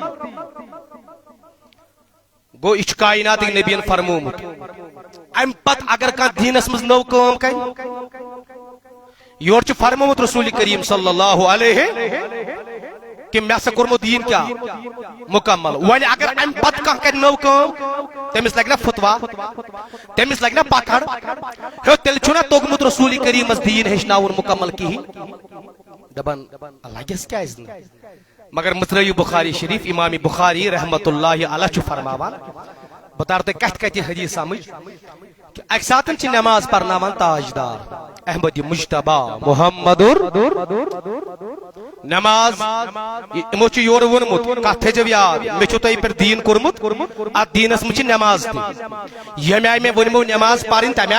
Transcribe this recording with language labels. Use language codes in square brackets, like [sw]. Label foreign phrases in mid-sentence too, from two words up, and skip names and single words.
[ks] گوٚو یہِ چھُ کائناتٕکۍ نبیَن فرمومُت امہِ پتہٕ اگر کانٛہہ دیٖنس منٛز نٔو کٲم کرِ یورٕ چھُ فرمومُت رسول کریم [ar] صلی اللہ [ks] علیہ کہ مےٚ ہسا کوٚرمو دیٖن کیٛاہ مُکمل وۄنۍ اگر امہِ پتہٕ کانٛہہ کرِ نٔو کٲم تٔمِس لگہِ نا فتوا تٔمِس لگہِ نا پکڑ ہے تیٚلہِ چھُنہ توٚگمُت رسول کریٖمس دیٖن ہیٚچھناوُن مُکمل کِہیٖنۍ دپان لگٮ۪س کیٛازِ نہٕ مگر مترٲیِو بخاری شریف امام بخاری [ar] رحمت اللہ علیہ [ks] چھُ فرماوان بہٕ تارٕ تۄہہِ کتھِ کتھِ حدیث سمجھ کہ اکہِ ساتہٕ چھِ نماز پرناوان تاجدار احمد مجتبہ محمد نماز یمو چھُ یورٕ ووٚنمُت کتھ تھٲیزیو یاد مےٚ چھُو تۄہہِ پٮ۪ٹھ دیٖن کوٚرمُت اتھ دیٖنس منٛز چھِ نماز تہِ ییٚمہِ آیہِ مےٚ ووٚنمو نماز پرٕنۍ تمہِ